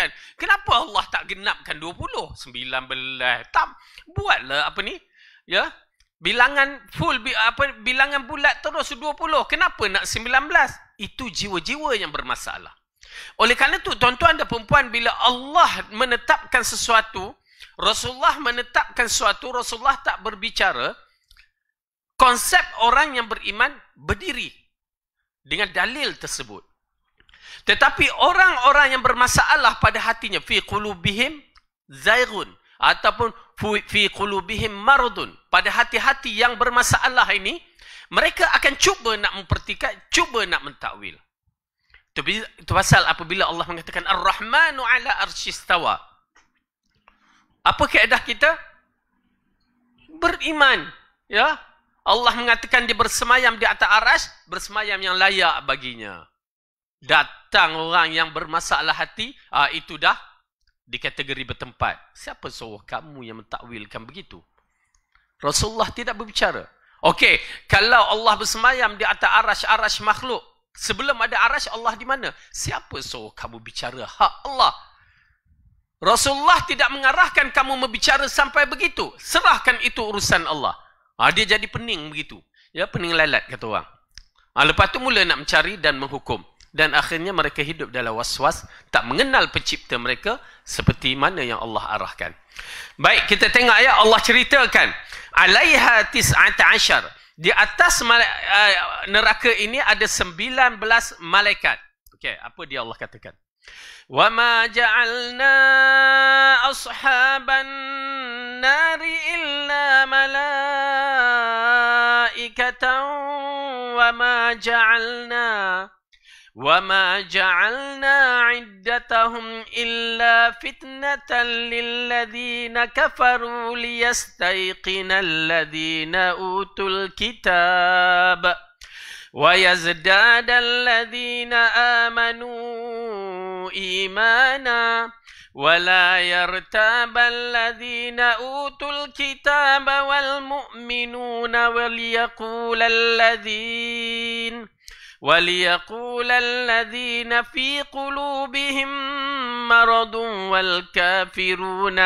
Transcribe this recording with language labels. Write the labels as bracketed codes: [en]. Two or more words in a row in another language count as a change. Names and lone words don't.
[ms] Kenapa Allah tak genapkan 20? 19. Tak, buatlah apa ni? Ya. Bilangan full, bilangan bulat terus 20. Kenapa nak 19? Itu jiwa-jiwa yang bermasalah. Oleh kerana itu, tuan-tuan dan perempuan, bila Allah menetapkan sesuatu, Rasulullah menetapkan sesuatu, Rasulullah tak berbicara, konsep orang yang beriman berdiri dengan dalil tersebut. Tetapi orang-orang yang bermasalah pada hatinya, [ar] في قلوبهم زيغ, ataupun في قلوبهم مرض, [ms] pada hati-hati yang bermasalah ini, mereka akan cuba nak mempertikai, cuba nak mentakwil. Itu pasal apabila Allah mengatakan [ar] الرحمن على العرش استوى, [ms] apa kaedah kita? Beriman, ya. Allah mengatakan dia bersemayam di atas arasy, bersemayam yang layak baginya. Datang orang yang bermasalah hati, itu dah di kategori bertempat. Siapa suruh kamu yang mentakwilkan begitu? Rasulullah tidak berbicara. Okey, kalau Allah bersemayam di atas arasy makhluk, sebelum ada arasy Allah di mana? Siapa suruh kamu bicara hak Allah? Rasulullah tidak mengarahkan kamu berbicara sampai begitu. Serahkan itu urusan Allah. Dia jadi pening begitu. Ya, pening lalat kata orang. Lepas tu mula nak mencari dan menghukum. Dan akhirnya mereka hidup dalam was-was, tak mengenal pencipta mereka seperti mana yang Allah arahkan. Baik, kita tengok ayat Allah ceritakan. Alaiha 19. Di atas neraka ini ada 19 malaikat. Okey, apa dia Allah katakan? [ar] وما جعلنا أصحاب النار إلا ملائكة وما جعلنا عدتهم إلا فتنة للذين كفروا ليستيقن الذين أوتوا الكتاب ويزداد الذين آمنوا imana ولا يرتاب الذين أوتوا الكتاب والمؤمنون وليقول الذين في قلوبهم مرض والكافرون